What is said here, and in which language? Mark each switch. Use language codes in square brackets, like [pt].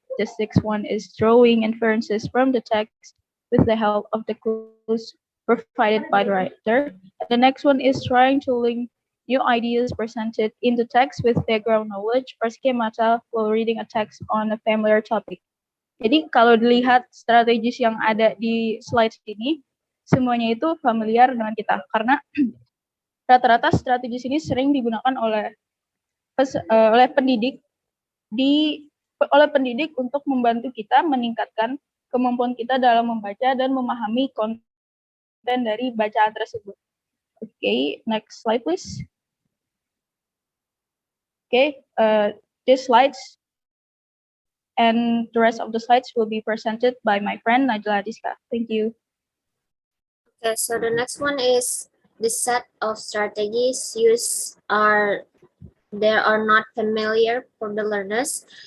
[en] The sixth one is drawing inferences from the text with the help of the clues provided by the writer. The next one is trying to link new ideas presented in the text with background knowledge or schemata while reading a text on a familiar topic. [id] Jadi kalau dilihat strategis yang ada di slide ini, semuanya itu familiar dengan kita karena rata-rata strategis ini sering digunakan oleh pendidik oleh pendidik untuk membantu kita meningkatkan kemampuan kita dalam membaca dan memahami konten dari bacaan tersebut. [en] Okay, next slide please. Okay, these slides and the rest of the slides will be presented by my friend Najla Adizka. Thank you. Okay, so the next one is the set of strategies used are not familiar for the learners.